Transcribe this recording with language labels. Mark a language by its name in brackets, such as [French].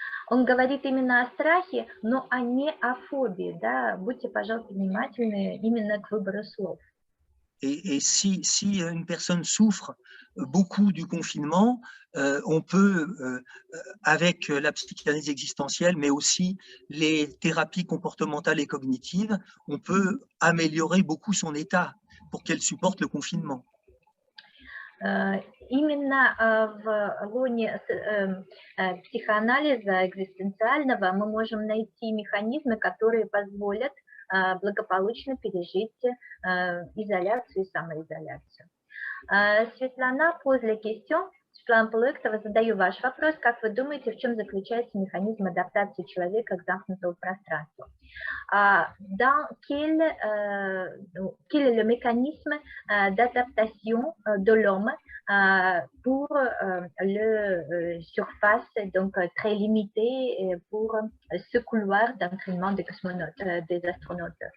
[Russian] Он говорит именно о страхе, но не о фобии, да. Будьте, пожалуйста, внимательны именно к выбору слов. [French] Et si une personne souffre beaucoup du confinement, on peut, avec la psychanalyse existentielle, mais aussi les thérapies comportementales et cognitives, on peut améliorer beaucoup son état pour qu'elle supporte le confinement. [Russian] Именно в лоне психоанализа экзистенциального мы можем найти механизмы, которые позволят благополучно пережить изоляцию и самоизоляцию. [French] Светлана, pose la question. [Russian] Светлана Полуэктова, задаю ваш вопрос. Как вы думаете, в чем заключается механизм адаптации человека к замкнутому пространству? [French] Quel est le mécanisme d'adaptation de l'homme pour le surface donc très limitée pour ce couloir d'entraînement des cosmonautes, des astronautes.